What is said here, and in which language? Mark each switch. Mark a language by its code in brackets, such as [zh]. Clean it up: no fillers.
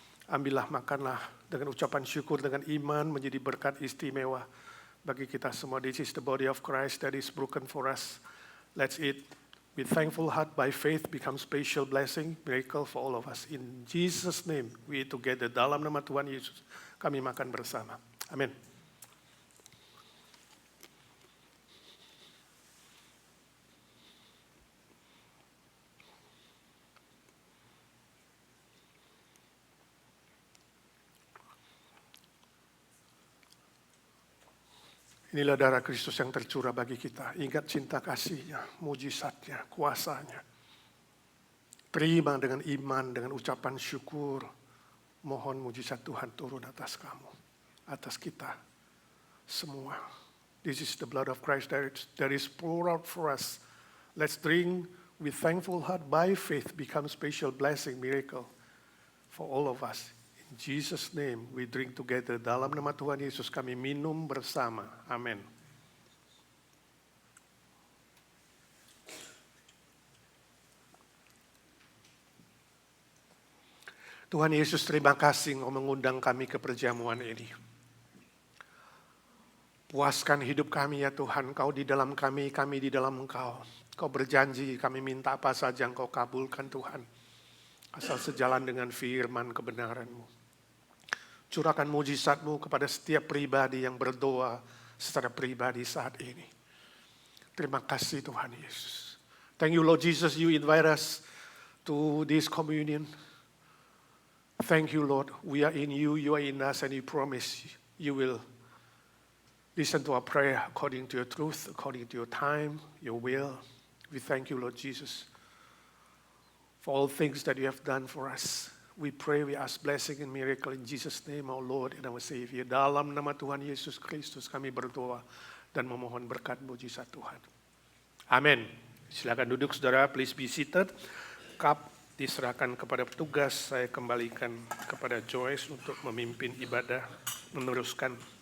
[id] Ambillah, makanlah dengan ucapan syukur, dengan iman menjadi berkat istimewa bagi kita semua. [en] This is the body of Christ that is broken for us. Let's eat. With thankful heart by faith become special blessing, miracle for all of us. In Jesus' name we eat together. [id] Dalam nama Tuhan Yesus kami makan bersama. Amin. Inilah darah Kristus yang tercurah bagi kita. Ingat cinta kasih-Nya, mujizat-Nya, kuasa-Nya. Terima dengan iman, dengan ucapan syukur. Mohon mujizat Tuhan turun atas kamu, atas kita semua. [en] This is the blood of Christ that is poured out for us. Let's drink with thankful heart by faith, become special blessing, miracle for all of us. In Jesus' name we drink together. [id] Dalam nama Tuhan Yesus kami minum bersama. Amin. Tuhan Yesus, terima kasih Engkau mengundang kami ke perjamuan ini. Puaskan hidup kami ya Tuhan, Kau di dalam kami di dalam Engkau. Kau berjanji kami minta apa saja Engkau kabulkan Tuhan. Asal sejalan dengan firman kebenaran-Mu. Curahkan mujizat-Mu kepada setiap pribadi yang berdoa secara pribadi saat ini. Terima kasih Tuhan Yesus. [en] Thank you Lord Jesus, you invite us to this communion. Thank you Lord, we are in you, you are in us, and you promise you will listen to our prayer according to your truth, according to your time, your will. We thank you Lord Jesus for all things that you have done for us. We pray, we ask blessing and miracle in Jesus' name, our Lord and our Savior. [id] Dalam nama Tuhan Yesus Kristus kami berdoa dan memohon berkat mujizat Tuhan. Amin. Silakan duduk saudara, [en] please be seated. [id] Cup diserahkan kepada petugas, saya kembalikan kepada Joyce untuk memimpin ibadah, meneruskan.